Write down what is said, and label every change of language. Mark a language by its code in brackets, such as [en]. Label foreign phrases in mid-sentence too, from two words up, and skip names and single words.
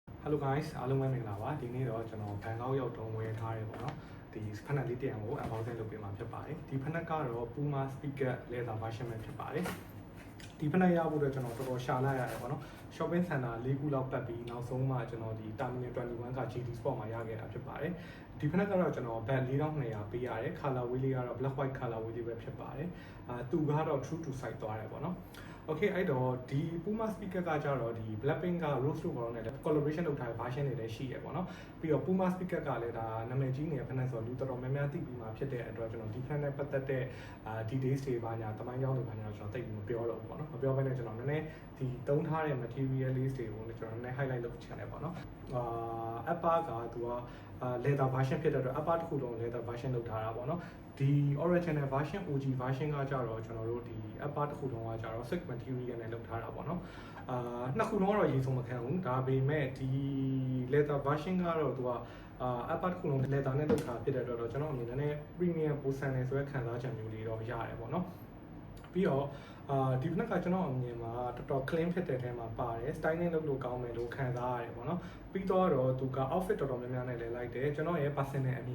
[en] Hello guys [my] အားလုံးပဲမင်္ဂလာပါဒီနေ့တော့ကျွန်တော်ဘန်ကောက်ရောက်တုံးဝယ်ထားတယ်ပေါ့နော်ဒီဖက်နက်လေးတစ်ရံကို unboxing လုပ်ပေးမှာဖြစ်ပါတယ်ဒီဖက်နက်ကတော့ Puma [en] speaker leather version [my] ပဲဖြစ်ပါတယ်ဒီဖက်နက်ရဖို့ တော့ကျွန်တော်တော်တော်ရှာလိုက်ရတယ်ပေါ့နော် [en] shopping center [my] ၄ခုလောက်ပတ်ပြီးနောက်ဆုံးမှကျွန်တော်ဒီ terminal 21က GT Sport မှာရခဲ့တာဖြစ်ပါတယ်ဒီဖက်နက်ကတော့ကျွန်တော် band 4200ပေးရတယ် [en] color wheel [my] လေးကတော့ [en] black white color wheel [my] လေးပဲဖြစ်ပါတယ်သူကတော့ [en] true to size [my] သွားတယ်ပေါ့နော်Okay အဲ့တော့ဒီ Puma speaker ကကြတော့ဒီ Blackpink က Rose လို့ခေါ်တဲ့ collaboration လုပ်ထားတဲ့ version တွေလည်းရှိရပေါ့နော်ပြီးတော့ Puma speaker ကလည်းဒါနာမည်ကြီးနေတဲ့ဖက်နက်ဆိုတော့လူတော်တော်များများသိပြီးမှဖြစ်တဲ့အတွက်ကျွန်တော်ဒီဖက်နက်ပတ်သက်တဲ့ details တွေပါညာတမိုင်းကြောင်းတွေပါညာကျွန်တော်သိပြီးမပြောတော့ဘူးပေါ့နော်မပြောဘဲနဲ့ကျွန်တော်နည်းနည်းဒီသုံးထားတဲ့ material လေးတွေကိုကျွန်တော်နည်းနည်း highlight လုပ်ချင်တယ်ပေါ့နော် upper ကသူက [en] leather version [my] ဖြစ်တဲ့အတွက် upper တစ်ခုလုံး [en] leather version [my] လုပ်ထားတာပေါ့နော်ဒီ [en] original version OG version [my] ကကြတော့ကျွန်တော်တို့ဒီ upper တစ်ခုလုံးကကြတော့ [en] silk material [my] နဲ့လုပ်ထားတာပေါ့နော်နှစ်ခုလုံးကတော့ရေစုံမခံဘူးဒါပေမဲ့ဒီ [en] leather version [my] ကတော့သူကupper တစ်ခုလုံး leather နဲ့လုပ်ထားဖြစ်တဲ့အတွက်တော့ကျွန်တော်အနေနဲ့ premium ပို ဆန်နေဆိုတဲ့ခံစားချက်မျိုးလေးတော့ရတယ်ပေါ့နော်ပြီးတော့ဒီဖက်ကကျွန်တော်အမြင်မှာတော်တော် clean ဖြစ်တဲ့ထဲမှာပါတယ် styling လုပ်လို့ကောင်းမယ်လို့ခံစားရတယ်ပေါ့နော်ပြီးတော့သူက outfit တော်တော်များများနဲ့လည်းလိုက်တယ်ကျွန်တော်ရဲ့ personal အမြင်